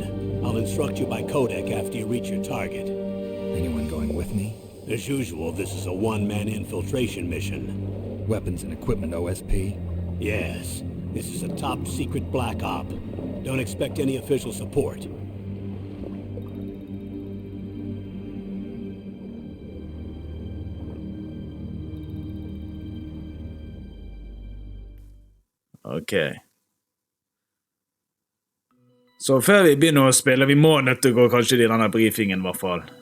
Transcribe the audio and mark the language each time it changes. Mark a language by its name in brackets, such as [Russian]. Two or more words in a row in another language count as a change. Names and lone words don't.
[English] I'll instruct you by codec after you reach your target. Anyone going with me? As usual, this is a one-man infiltration mission. Weapons and equipment OSP? Yes. This is a top-secret black op. Don't expect any official support. Ok. [Norwegian] Så før vi begynner å spille, vi må nødt til å gå kanskje i denne briefingen I hvert fall.